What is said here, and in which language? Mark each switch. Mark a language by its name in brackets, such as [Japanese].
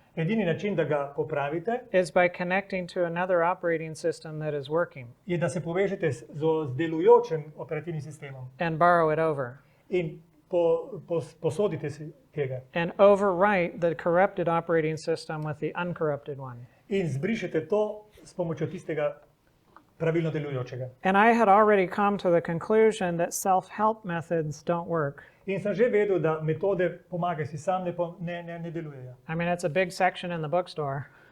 [Slovenian] edini način, da ga popravite, [English] is by connecting to another operating system that is working [Slovenian] je, da se povežete z delujočim operativnim sistemom [English] and borrow it over [Slovenian] in posodite si tega. [English] and overwrite the corrupted operating system with the uncorrupted one. [Slovenian] In zbrišete to s pomočjo tistega pravilno delujočega. [English] And I had already come to the conclusion that self-help methods don't work. [Slovenian] In sem že vedel, da metode pomagaj si sam ne delujejo. [English] I mean, it's a big section in the bookstore.